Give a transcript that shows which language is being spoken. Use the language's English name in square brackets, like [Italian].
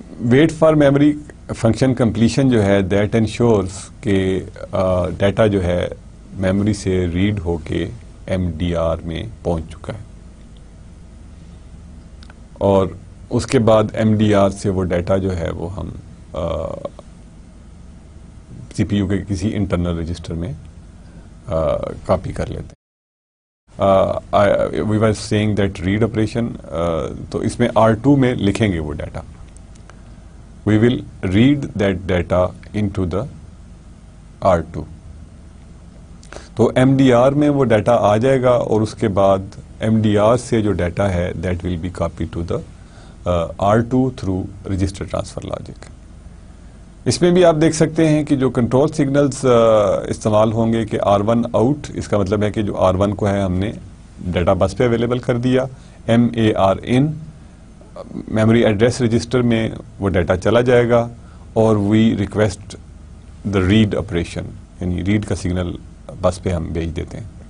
[English] wait for memory function completion [Urdu] جو ہے [English] that ensures [Urdu] کہ ڈیٹا جو ہے میموری سے ریڈ ہو کے MDR میں پہنچ چکا ہے, اور اس کے بعد MDR سے وہ ڈیٹا جو ہے وہ ہم CPU کے کسی انٹرنل رجسٹر میں کاپی کر لیتے ہیں. [English] we are seeing that read operation, [Urdu] تو اس میں R2 میں لکھیں گے وہ data. [English] We will read that data into the R2. [Urdu] تو MDR میں وہ ڈیٹا آ جائے گا, اور اس کے بعد MDR سے جو ڈیٹا ہے [English] That will be copy to the R2 through register transfer logic. [Urdu] اس میں بھی آپ دیکھ سکتے ہیں کہ جو کنٹرول سگنلز استعمال ہوں گے کہ R1 آؤٹ، اس کا مطلب ہے کہ جو R1 کو ہے ہم نے ڈیٹا بس پہ اویلیبل کر دیا. MAR in memory address register میں وہ ڈیٹا چلا جائے گا اور [English] we request the read operation, [Urdu] یعنی ریڈ کا سگنل بس پہ ہم بھیج دیتے ہیں.